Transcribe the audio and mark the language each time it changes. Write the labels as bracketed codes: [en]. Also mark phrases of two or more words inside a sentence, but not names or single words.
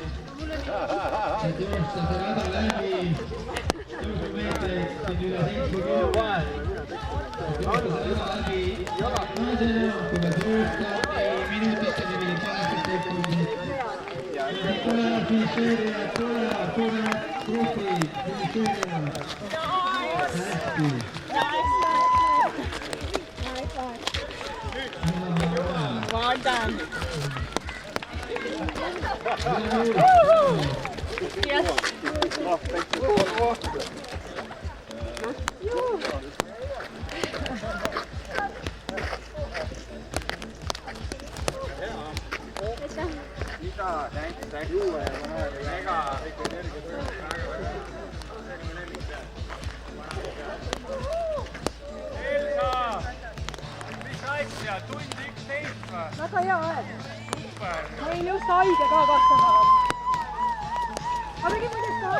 [et] Et joosta see rada läbi, tõusumeetreid siin üle 70. Et joosta see rada läbi naisena, tuleb joosta minutit ja 48 sekundit. Siit tulevad finišeerijad, tulevad suuremad grupid finišeerijad. Hästi. [en] Well done. Yes. Thank you. [et] Tund 11 või? Väga hea aeg. Super. Ma olin just haige ka 2 nädalat. Aga tegin muidugi